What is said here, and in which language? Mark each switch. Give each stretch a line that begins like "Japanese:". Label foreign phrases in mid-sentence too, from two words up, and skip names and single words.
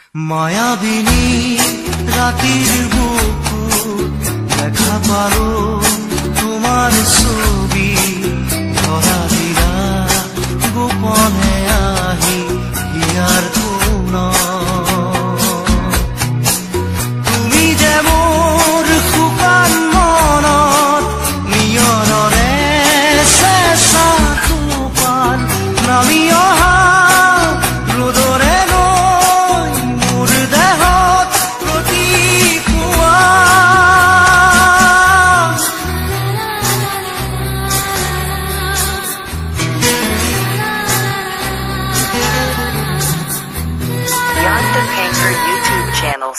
Assamese: মায়াবিনী রাতির বুকু দেখা পালো তোমার ছবি ধরা দিলা গোপনে আহি হিয়ার কোন তুমি যে মোর শুকান মনত নিয়ৰৰে চেঁচা টোপান নামি অহা ৰ'দৰে নৈ মোৰ দেহত প্ৰতিপুৱা
English: Yanta Painter YouTube channel.